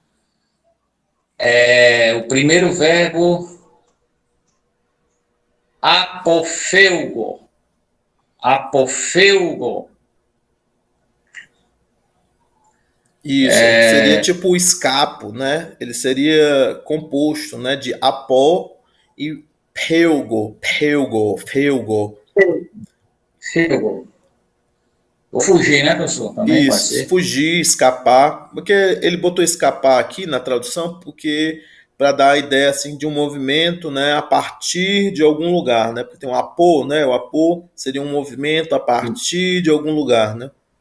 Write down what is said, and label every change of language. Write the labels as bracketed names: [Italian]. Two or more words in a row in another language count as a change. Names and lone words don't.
[Portuguese] O primeiro verbo, apofeugo. Apofeugo. Isso, seria tipo o escapo, né? Ele seria composto, né, de apó e peugo. Feugo. Vou fugir, né, professor? Também pode Isso, ser. fugir, escapar, porque ele botou escapar aqui na tradução porque para dar a ideia assim de um movimento, né, a partir de algum lugar, né? Porque tem um apô, né? O apô seria um movimento a partir de algum lugar, né?